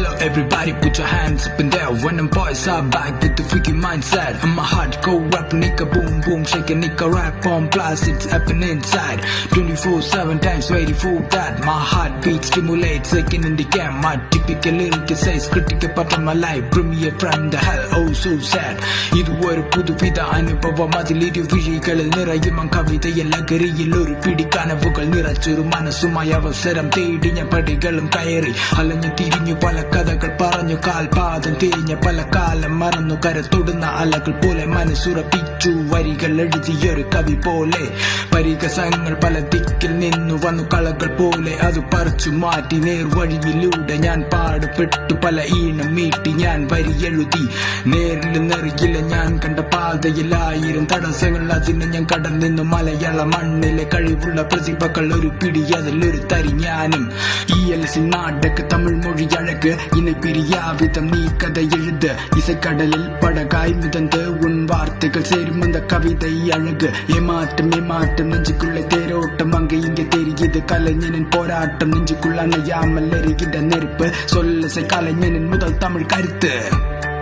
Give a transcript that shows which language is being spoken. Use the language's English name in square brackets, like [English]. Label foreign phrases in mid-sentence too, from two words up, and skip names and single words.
[English] Everybody put your hands up in there when them boys are back with the freaky mindset. I'm a hardcore rap nigga, boom boom shake a nigga, rap on blast, it's happening inside 24/7 times waiting for that. My heartbeat stimulates second in the game. My typical lyric says critical part of my life, premier from the hell, oh so sad. [Tamil] இது ஒரு புதுவித அனுபவம், அதில் இரு விழிகளில் நிறையும் கவிதையில் லகரியில் ஒரு பிடி கனவுகள் [Malayalam] നിറച്ചൊരു മനസ്സുമായി അവസരം തേടിഞ്ഞ പടികളും കയറി അലഞ്ഞു തിരിഞ്ഞു പല കഥകൾ പറഞ്ഞു, കാൽപാദം തിരിഞ്ഞ പല കാലം മറന്നു, കരത്തൊടുന്ന അലകൾ പോലെ മനസ്സുറപ്പിച്ചു വരികൾ എഴുതിയൊരു കവി പോലെ. പരികസങ്ങൾ പല ദിക്കിൽ നിന്നു വന്നു കളകൾ പോലെ, അത് പറിച്ചു മാറ്റി നേർവഴിയിലൂടെ ഞാൻ പാടുപെട്ടു പല ഈണം മീട്ടി ഞാൻ വരി എഴുതി. നേരിൽ നിറയില്ല ഞാൻ കണ്ട പാതയിലായിരം തടസ്സങ്ങൾ, അതിന് ഞാൻ കടന്നു മലയാള മണ്ണിലെ കഴിവുള്ള പ്രതിഭകൾ ഒരു പിടി അതിലൊരു തരി ഞാനും. [Tamil] ELC நாடக தமிழ் மொழி அழகு இணை பிரியாவிதம் நீ கதை எழுது, இசைக்கடலில் படகாய் மிதந்து உன் வார்த்தைகள் சேரும் இந்த கவிதை அழகு. ஏமாற்றம் ஏமாற்றம் நெஞ்சுக்குள்ளே தேரோட்டம், அங்கே இங்கே தெரியுது கலைஞனின் போராட்டம், நெஞ்சுக்குள்ள அணையாமல் எரிகின்ற நெருப்பு, சொல்லிசை கலைஞனின் முதல் தமிழ் கருத்து.